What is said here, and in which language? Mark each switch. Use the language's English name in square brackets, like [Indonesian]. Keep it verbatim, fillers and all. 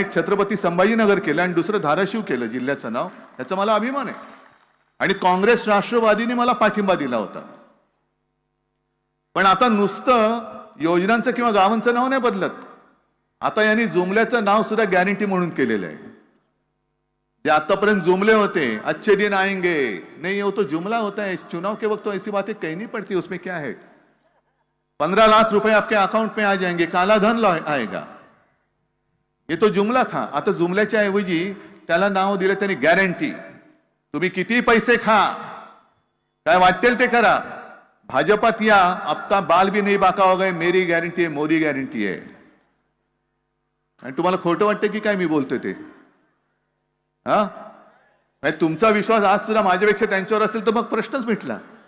[Marathi] एक छत्रपती संभाजीनगर केलं आणि दुसरं धाराशिव केलं जिल्ह्याचं नाव, याचा मला अभिमान आहे. आणि काँग्रेस राष्ट्रवादीने मला पाठिंबा दिला होता. पण आता नुसतं योजनांचं किंवा गावांचं नाव नाही बदलत, आता यांनी जुमल्याचं नाव सुद्धा गॅरंटी म्हणून केलेलं आहे. जे आतापर्यंत जुमले होते, [Hindi] अच्छे दिन आएंगे, नहीं हो तो जुमला होता है, इस चुनाव के वक्त तो ऐसी बातें कहनी पड़ती, उसमें क्या है, पंद्रह लाख रुपए आपके अकाउंट में आ जाएंगे, काला धन आएगा, ये तो जुमला था. [Marathi] आता जुमल्याच्या ऐवजी त्याला नाव दिलं त्यांनी गॅरंटी. तुम्ही किती पैसे खा, काय वाटेल ते करा, भाजपात या, [Hindi] आपता बाल भी नहीं बाका हो गए, [Marathi] मेरी गॅरंटी आहे, मोदी गॅरंटी आहे. आणि तुम्हाला खोटं वाटतं की काय मी बोलतोय ते? हा, म्हणजे तुमचा विश्वास आज सुद्धा माझ्यापेक्षा त्यांच्यावर असेल तर मग प्रश्नच मिटला.